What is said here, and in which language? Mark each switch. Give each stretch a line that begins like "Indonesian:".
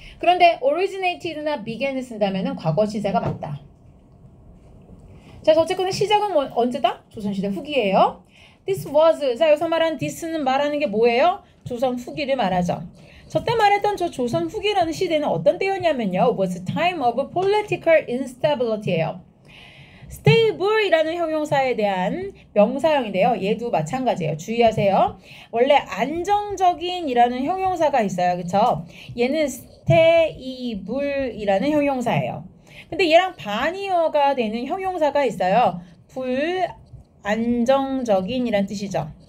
Korean: 그런데 originated나 began을 쓴다면 과거 시제가 맞다. 자, 어쨌거나 시작은 언제다? 조선시대 후기예요.
English: This was.
Korean: 자, 여기서 말하는 this는 말하는 게 뭐예요? 조선 후기를 말하죠. 저때 말했던 저 조선 후기라는 시대는 어떤 때였냐면요.
English: was a time of political instability예요.
Korean: stable이라는 형용사에 대한 명사형인데요. 얘도 마찬가지예요. 주의하세요. 원래 안정적인이라는 형용사가 있어요. 그쵸? 얘는 stable이라는 형용사예요. 근데 얘랑 반이어가 되는 형용사가 있어요. 불안정적인이란 뜻이죠.